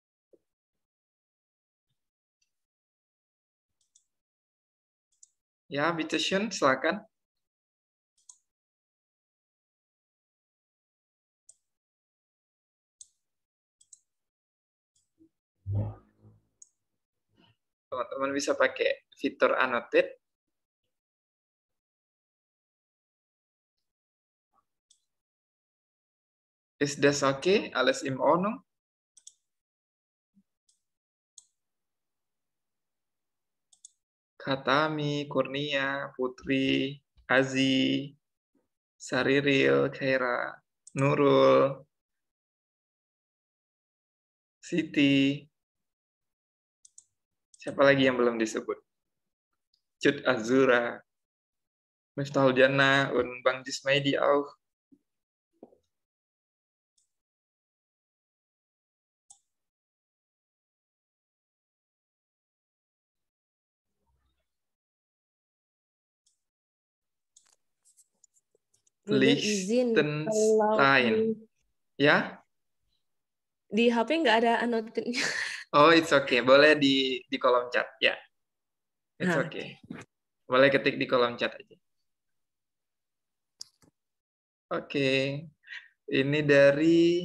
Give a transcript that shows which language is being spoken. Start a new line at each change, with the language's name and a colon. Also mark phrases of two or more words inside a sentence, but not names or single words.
Indonesian: Ya, bitteschön, silakan. Teman-teman bisa pakai fitur annotate.
German: Ist das okay? Alles in Ordnung?
Indonesian: Katami, Kurnia, Putri, Azi, Sariril, Khaira, Nurul, Siti. Siapa lagi yang belum disebut? Cut Azura, Miftahul Jannah,
German: und Bang Jismaidi auch.
Indonesian: Bruder izin kalau Liechtenstein. Ya? di HP nggak ada annotate-nya.
English: Oh, it's okay.
Indonesian: Boleh di kolom chat. Ya. It's Nah, okay. Boleh ketik di kolom chat aja. Oke. Ini dari...